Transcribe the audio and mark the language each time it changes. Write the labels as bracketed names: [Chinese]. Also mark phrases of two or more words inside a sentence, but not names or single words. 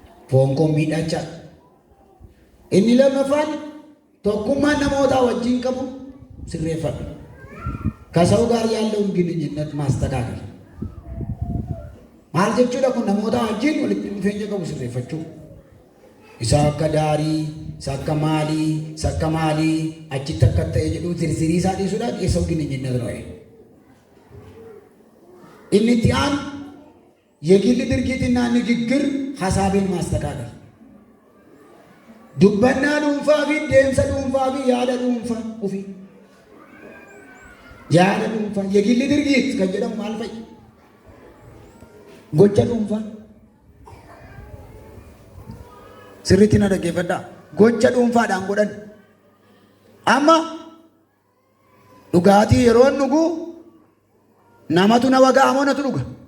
[Oromo] Foon koo miidhaa jecha. Inni lammaffaan tokkummaa namootaa wajjin qabu sirreeffadhu. [Amharic] ከሰው ጋር ያለውን ግንኙነት ማስተካከል። [Oromo] Maal jechuudha kun? Namoota wajjin walitti dhufeenya qabu sirreeffachuu. Isa akka daarii, isa akka maalii, isa akka maalii, achitti akka ta'e jedhu zirzirii isaa dhiisuudhaan [Amharic] የሰው ግንኙነት ነው ይሄ. [Oromo] Inni itti aanu [Amharic] የግል ድርጊትና ንግግር ሐሳብን ማስተካከል. [Oromo] Dubbannaa dhuunfaa fi deemsa dhuunfaa fi yaada dhuunfaa ofii. Yaada dhuunfaa. [Amharic] የግል ድርጊት [Oromo] kan jedhamu maal fa'i? Gocha dhuunfaa. Sirriitti na dhaggeeffadhaa. Gocha dhuunfaadhaan godhan. Amma dhugaatii yeroon dhugu namatu na wagaa moo natu dhuga?